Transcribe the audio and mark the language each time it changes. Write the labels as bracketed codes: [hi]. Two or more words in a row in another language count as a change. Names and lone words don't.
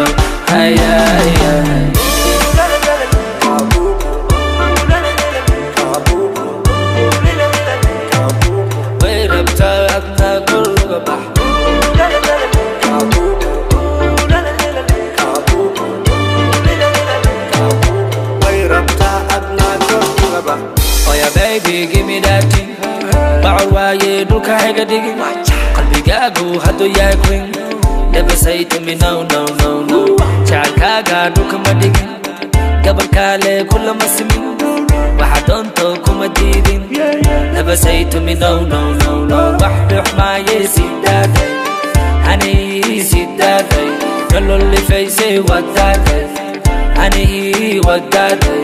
[en] Hiya, hiya. Wait up, top, not gonna go. Oh yeah baby, give me that thing. [so] Ba'al waaye dhulka hayga dhigin. Qalbigaagu hadduu yahay queen. [en] Never say to me no, no, no, no. [so] Jacaylkaaga dhulka ma dhigin. Gabar kale kulama simin. Waxa doonto kuma diidin. [en] Never say to me no, no, no, no. [so] Wax dhuxmaaye sidaaday. Ani sidaaday. Nolol ifaysay wadaaday. Ani wadaaday.